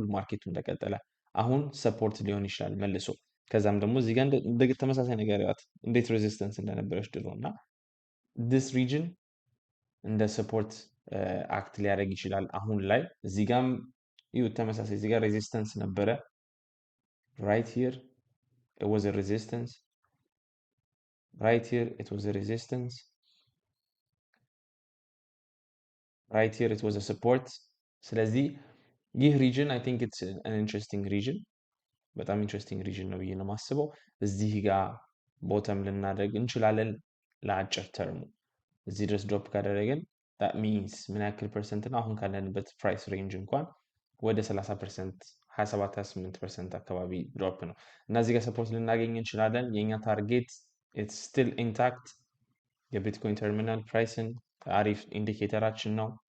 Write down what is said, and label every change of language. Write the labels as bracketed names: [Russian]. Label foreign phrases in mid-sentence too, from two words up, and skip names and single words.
[Amharic] ማርኬቱ እንደቀጠለ። አሁን ሰፖርት ሊሆን ይችላል መልሶ። ከዛም ደግሞ እዚህ ጋር ተመሳሳይ ነገር ያት እንዴት ሬዚስተንስ እንደነበረች ድሮ እና [English] this region [Amharic] እንደ [English] support act [Amharic] ሊያደርግ ይችላል አሁን ላይ። እዚህ ጋም ይዩት ተመሳሳይ እዚህ ጋር ሬዚስተንስ ነበረ። [English] right here it was a resistance, right here it was a resistance, right here it was a support። ስለዚህ ይህ ሪጅን I think it's an interesting region፣ በጣም interesting region ነው ብዬ ነው የማስበው። እዚህ ጋር ቦተም ልናደርግ እንችላለን ለአጭር ተርሙ። እዚህ ድረስ ድሮፕ ካደረገን that means ምን ያክል ፐርሰንት ነው? [Amharic] አሁን ካለንበት [English] price range [Amharic] እንኳን ወደ 30% 27-28% አካባቢ ድሮፕ ነው እና እዚህ ጋር ሰፖርት ልናገኝ እንችላለን። የኛ [English] target it's still intact። [Amharic] የቢትኮይን [English] terminal price [Amharic] አሪፍ ኢንዲኬተራችን ነው።